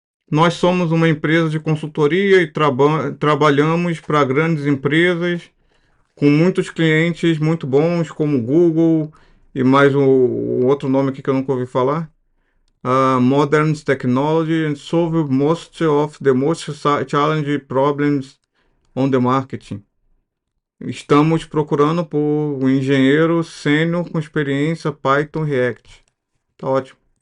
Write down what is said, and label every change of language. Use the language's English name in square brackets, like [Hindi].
[Portuguese] Nós somos uma empresa de consultoria e trabalhamos para grandes empresas com muitos clientes muito bons, como Google e mais o outro nome aqui que eu nunca ouvi falar. [English] Modern Technology and solve most of the most challenging problems on the marketing. [Portuguese] Estamos procurando por um engenheiro sênior com experiência Python React. Tá ótimo.